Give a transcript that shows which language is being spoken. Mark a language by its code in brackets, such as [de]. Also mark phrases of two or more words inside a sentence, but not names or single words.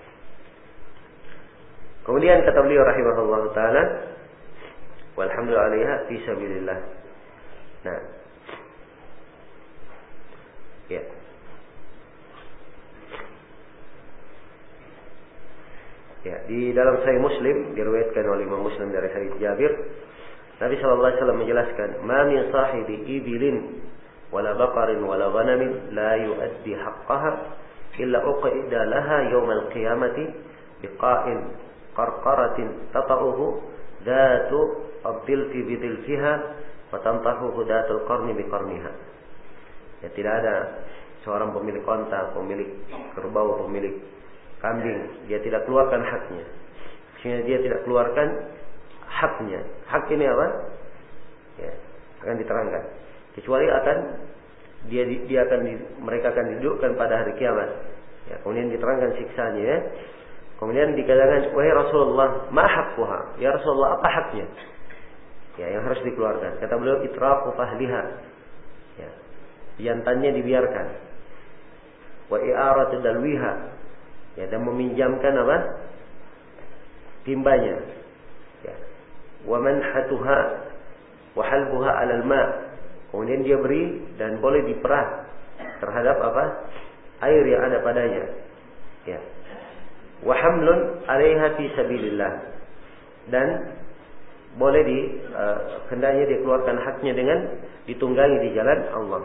[id] Kemudian kata beliau [ar] رحمه الله تعالى والحمد لله عليها في سبيل الله. [id] Nah. Ya. Ya, di dalam Sahih Muslim diriwayatkan oleh Imam Muslim dari hadis Jabir, Nabi [ar] صلى الله عليه وسلم menjelaskan, "ما من صاحب إبل ولا بقر ولا غنم لا يؤدي حقها إلا أقعد لها يوم القيامة بقاع قرقر تطؤه ذات الظلف بظلفها وتنطحه ذات القرن بقرنها." [id] Ya, tidak ada seorang pemilik onta, pemilik kerbau, pemilik kambing, dia tidak keluarkan haknya. Sehingga dia tidak keluarkan haknya. Hak ini apa? Ya, akan diterangkan. Kecuali mereka akan didudukkan pada hari kiamat. Ya, kemudian diterangkan siksanya. Ya. Kemudian dikatakan, wahai Rasulullah, [ar] ما حقها? [id] Ya Rasulullah, apa haknya? Ya, yang harus dikeluarkan. Kata beliau, [ar] إطراق فحلها. [id] Ya, jantannya dibiarkan. [ar] وإعارة دلوها. [id] Ya, dan meminjamkan apa? Timbanya. Ya. [ar] ومنحتها وحلبها على الماء'. [id] Kemudian dia beri dan boleh diperah terhadap apa? Air yang ada padanya. Ya. [ar] وحمل عليها في سبيل الله. [id] Dan boleh hendaknya dikeluarkan haknya dengan ditunggangi di jalan Allah.